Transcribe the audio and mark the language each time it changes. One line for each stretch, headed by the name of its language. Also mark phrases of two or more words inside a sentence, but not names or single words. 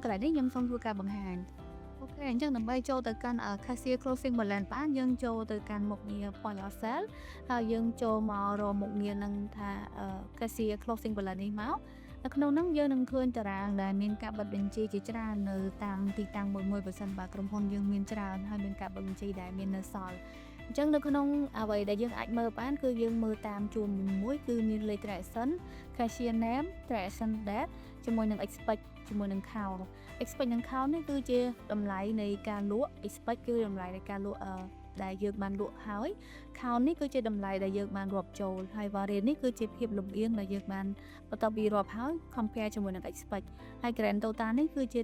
Khmer: ន្លែងនេះខ្ញុំសូមធ្វើការបង្ហាញអូខេអញ្ចឹងដើម្បីចូលទៅកាន់
English: Cashier Closing Balance
Khmer: បានយើងចូលទៅកាន់មុខងារ
English: Point of Sale
Khmer: ហើយយើងចូលមករកមុខងារនឹងថា Cashier
English: Closing Balance
Khmer: នេះមកនៅក្នុងនោះយើងនឹងឃើញតារាងដែលមានការបិទបញ្ជីជាច្រើននៅតាមទីតាំងមួយៗបើសិនបើក្រុមហ៊ុនយើង មានច្រើនហើយមានការបិទបញ្ជីដែលមាននៅសល់អញ្ចឹងនៅក្នុងអ្វីដែលយើងអាចមើលបានគឺយើងមើលតាមជួរមួយគឺមានលេខ
English: transaction cashier name transaction date
Khmer: ជាមួយនឹង expect ជាមួយនឹង
English: count expect
Khmer: និង count នេះគឺជាតម្លៃនៃការលក់ expect គឺតម្លៃនៃការលក់ដែលយើងបានលក់ហើយ count នេះគឺជាតម្លៃដែលយើងបានរាប់ចូលហើយ variance នេះគឺជាភាពលំអៀងដែលយើងបានបន្ទាប់ពីរាប់ហើយ compare ជាមួយនឹង expect ហើយ
English: grand total
Khmer: នេះគឺជា